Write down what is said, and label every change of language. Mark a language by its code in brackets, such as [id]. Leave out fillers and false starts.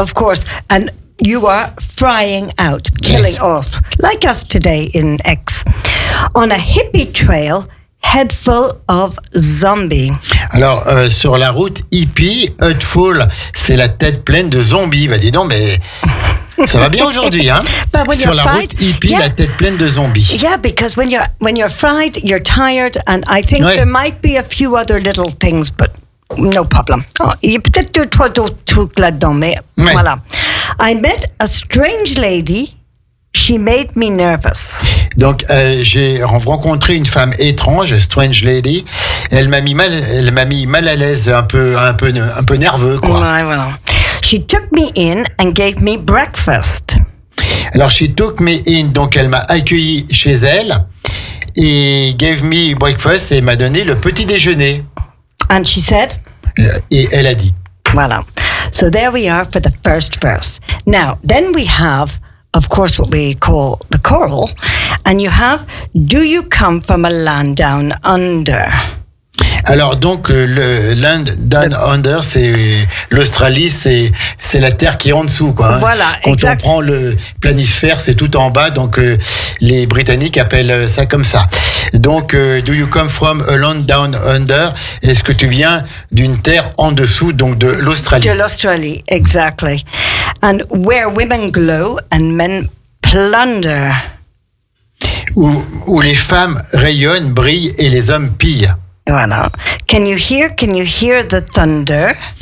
[en] Of course, and... You are frying out, killing off, like us today in X. On a hippie trail, head full of zombies. [fr] Alors, sur la route hippie, [en] head full, [fr] c'est la tête pleine de zombies. Bah, dis donc, mais ça va bien aujourd'hui, hein? [en] But when [fr] sur la [en] fried, [fr] route hippie, la tête pleine de zombies. [en] Yeah, because when you're fried, you're tired, and I think there might be a few other little things, but no problem. [fr] Oh, il y a peut-être deux, trois d'autres trucs là-dedans, mais voilà. [en] I met a strange lady. She made me nervous. [fr] Donc j'ai rencontré une femme étrange, [en] strange lady. [fr] Elle m'a mis mal à l'aise, un peu nerveux quoi. Ouais, voilà. [en] She took me in and gave me breakfast. [fr] Alors, [en] she took me in, [fr] donc elle m'a accueilli chez elle, et [en] gave me breakfast, [fr] et m'a donné le petit déjeuner. [en] And she said? [fr] Et elle a dit. Voilà. [en] So there we are for the first verse. Now, then we have, of course, what we call the choral, and you have, do you come from a land down under? [fr] Alors, donc, le land down under, c'est l'Australie, c'est la terre qui est en dessous, quoi. Voilà, quand on prend le planisphère, c'est tout en bas, donc les Britanniques appellent ça comme ça. Donc, [en] do you come from a land down under? [fr] Est-ce que tu viens d'une terre en dessous, donc de l'Australie? De l'Australie, [en] exactly. And where women glow and men plunder. [fr] Où les femmes rayonnent, brillent et les hommes pillent. Voilà. [en] Can you hear the thunder?